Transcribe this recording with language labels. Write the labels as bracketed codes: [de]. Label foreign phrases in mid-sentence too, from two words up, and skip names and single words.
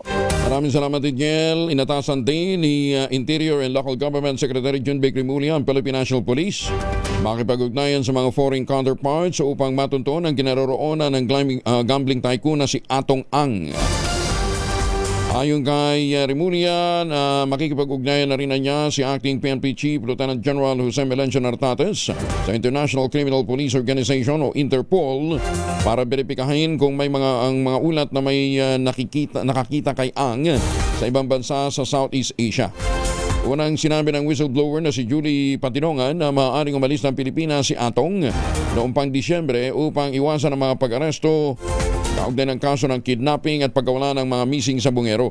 [tl] Maraming salamat, Edniel. Inatasan din ni Interior and Local Government Secretary Jun Vic Remulla ang Philippine National Police makipag-ugnayan sa mga [en] foreign counterparts [tl] upang matunton ang kinaroroonan ng [en] gambling tycoon [tl] na si Atong Ang. Ayon kay Remulla, makikipag-ugnayan na rin niya si Acting PNP Chief Lieutenant General Jose Melencio Nartates sa International Criminal Police Organization o Interpol para beripikahin kung may mga ulat na may nakakita kay Ang sa ibang bansa sa Southeast Asia. Unang sinabi ng whistleblower na si Julie Patinongan na maaaring umalis ng Pilipinas si Atong noong pang Disyembre upang iwasan ang mga pag-aresto kaugnay ng kaso ng kidnapping at pagkawala ng mga missing sa bungero.